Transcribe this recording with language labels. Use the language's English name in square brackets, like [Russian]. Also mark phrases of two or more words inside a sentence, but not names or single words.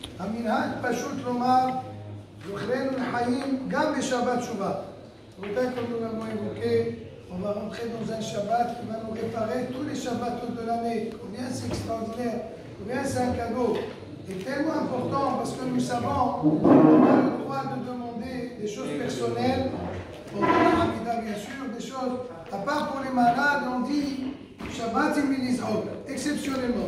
[Hebrew] המנהג פשוט לומר, זוכרנו לחיים גם בשבת תשובה. רבותיי, [French] comme nous l'avons évoqué, on va rentrer dans un Shabbat qui va nous réparer tous les Shabbats de l'année. Combien c'est extraordinaire, combien c'est un cadeau. Et tellement important parce que nous savons qu'on a le droit de demander des choses personnelles, pour la Hamida bien sûr, des choses, à part pour les malades, on dit Shabbat et exceptionnellement.